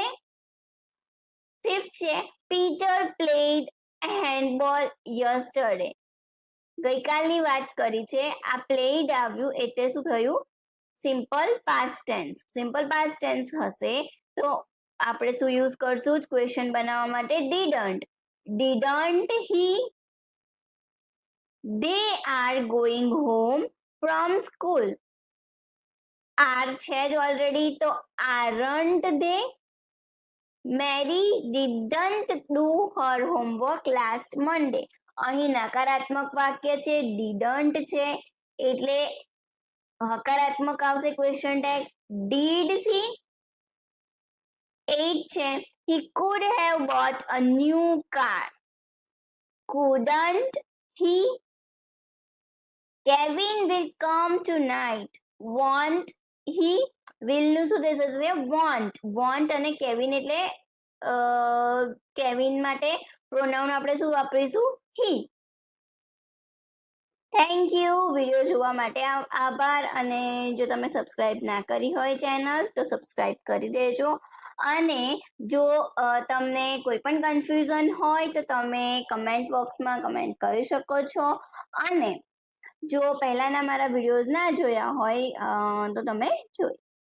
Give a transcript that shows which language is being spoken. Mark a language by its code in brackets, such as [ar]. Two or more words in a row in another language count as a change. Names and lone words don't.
[en] ફિફ્થ છે Peter played handball yesterday. [gu] ગઈકાલની વાત કરી છે, આ પ્લેડ આવ્યું એટલે શું થયું? [en] simple past tense. simple past tense [gu] હશે તો આપણે શું યુઝ કરશું ક્વેશ્ચન બનાવવા માટે? [en] didn't. didn't he. they are going home from school. are [gu] છે જ ઓલરેડી, તો [en] aren't they. Mary didn't do her homework last Monday. [gu] અહીં નકારાત્મક વાક્ય છે, didn't છે એટલે હકારાત્મક આવશે ક્વેશ્ચન ટેગ. [en] did she. 8 છે he could have bought a new car. couldn't he. Kevin will come tonight. won't he. [gu] will નું શું થઈ જશે? [en] want. [gu] want અને કેવિન એટલે કેવિન માટે પ્રોનાઉન આપણે શું વાપરીશું? he. [en] thank you [gu] વિડીયો જોવા માટે આભાર, અને જો તમે સબસ્ક્રાઇબ ના કરી હોય ચેનલ તો સબસ્ક્રાઇબ કરી દેજો, અને જો તમને કોઈ પણ કન્ફ્યુઝન હોય તો તમે કમેન્ટ બોક્સમાં કમેન્ટ કરી શકો છો, અને જો પહેલાના મારા વિડીયોઝ ના જોયા હોય તો તમે જોઈ